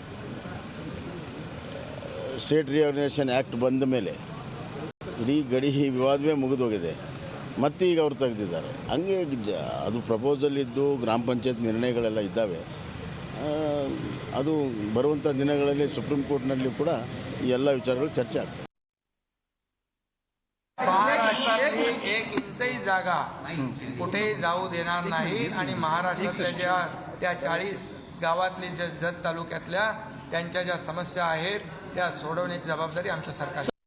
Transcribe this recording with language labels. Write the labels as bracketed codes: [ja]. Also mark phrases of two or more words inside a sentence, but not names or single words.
[kn] ಸ್ಟೇಟ್ ರಿಆರ್ಗನೈಸೇಷನ್ ಆ್ಯಕ್ಟ್ ಬಂದ ಮೇಲೆ ಇಡೀ ಗಡಿ ವಿವಾದವೇ ಮುಗಿದೋಗಿದೆ. ಮತ್ತೆ ಈಗ ಅವರು ತೆಗೆದಿದ್ದಾರೆ. ಹಂಗೆ ಅದು ಪ್ರಪೋಸಲ್ ಇದ್ದು ಗ್ರಾಮ ಪಂಚಾಯತ್ ನಿರ್ಣಯಗಳೆಲ್ಲ ಇದ್ದಾವೆ. ಅದು ಬರುವಂಥ ದಿನಗಳಲ್ಲಿ ಸುಪ್ರೀಂ ಕೋರ್ಟ್ನಲ್ಲಿ ಕೂಡ ಈ ಎಲ್ಲ ವಿಚಾರಗಳು ಚರ್ಚೆ ಆಗ್ತವೆ. [mr] महाराष्ट्रातली 1 इंचही जागा कुठेही जाऊ देणार नाही आणि महाराष्ट्रातल्या त्या 40 गावातली जत तालुक्यातल्या त्यांच्या ज्या समस्या आहेत त्या सोडवण्याची जबाबदारी आमच्या सरकार.